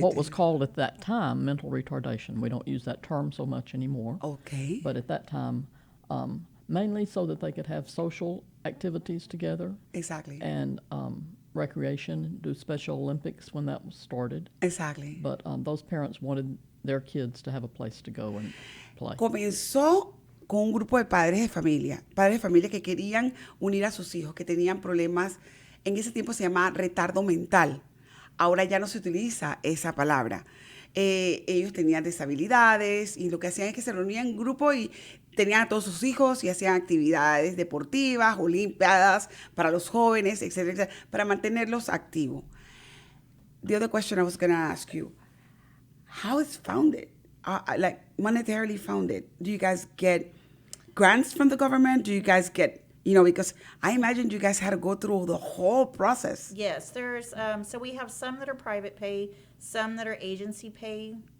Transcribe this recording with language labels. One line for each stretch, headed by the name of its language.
English: what was called at that time mental retardation. We don't use that term so much anymore. Okay. But at that time, mainly so that they could have social activities together. Exactly. And recreation, do Special Olympics when that was started. Exactly. But those parents wanted their kids to have a place to go and play.
Spanish: Comenzó con un grupo de padres de familia que querían unir a sus hijos, que tenían problemas. En ese tiempo se llamaba retardo mental. Ahora ya no se utiliza esa palabra. Ellos tenían deshabilidades y lo que hacían es que se reunían en grupo y tenían a todos sus hijos y hacían actividades deportivas, olimpiadas para los jóvenes, etcétera, para mantenerlos activos.
English: The other question I was going to ask you, how is founded? Like monetarily founded? Do you guys get grants from the government? Do you guys get, because I imagine you guys had to go through the whole process. Yes, there's, so we have some that are private pay, some that are agency pay.